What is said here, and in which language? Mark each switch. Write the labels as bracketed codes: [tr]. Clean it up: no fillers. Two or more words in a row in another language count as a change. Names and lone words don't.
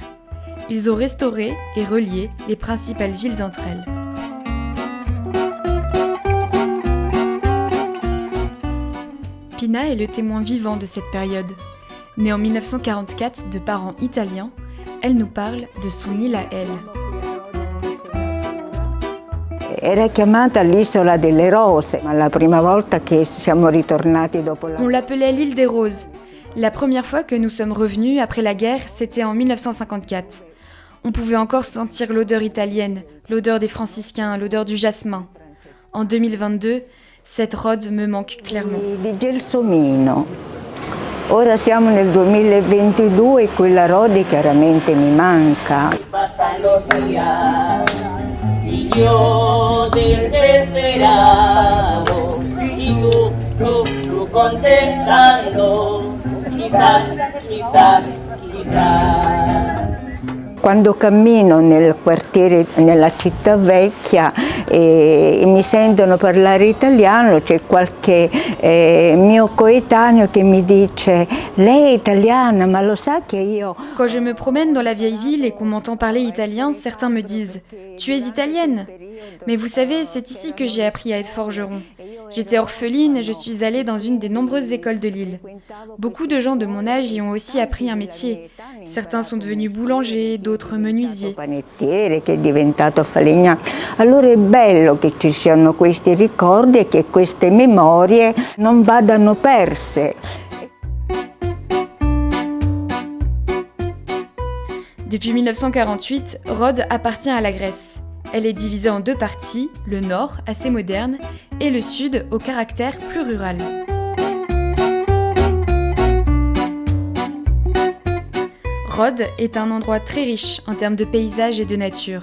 [fr] Ils ont restauré et relié les principales villes entre elles. Pina est le témoin vivant de cette période. Née en 1944 de parents italiens, elle nous parle de son île à elle. [it] Era chiamata l'isola delle rose, ma la prima volta che siamo ritornati dopo la... [fr] On l'appelait l'île des roses. La première fois que nous sommes revenus après la guerre, c'était en 1954. On pouvait encore sentir l'odeur italienne, l'odeur des franciscains, l'odeur du jasmin. En 2022, cette Rhodes me manque clairement. [it] Di Gelsomino. Ora siamo nel 2022 e quella Rhodes chiaramente mi manca. [es] Yo desesperado y tú contestando, quizás. [it] Quando cammino nel quartiere, nella città vecchia e mi sentono parlare italiano, c'è qualche mio coetaneo che mi dice «Lei è italiana, ma lo sa che io...» [fr] Quand je me promène dans la vieille ville et qu'on m'entend parler italien, certains me disent « Tu es italienne ?» Mais vous savez, c'est ici que j'ai appris à être forgeron. J'étais orpheline et je suis allée dans une des nombreuses écoles de l'île. Beaucoup de gens de mon âge y ont aussi appris un métier. Certains sont devenus boulangers, d'autres menuisiers. [it] Panettiere che è diventato falegname. Allora è bello che ci siano questi ricordi e che queste memorie non vadano perse. [fr] Depuis 1948, Rhodes appartient à la Grèce. Elle est divisée en 2 parties, le nord, assez moderne, et le sud, au caractère plus rural. Rhodes est un endroit très riche en termes de paysages et de nature.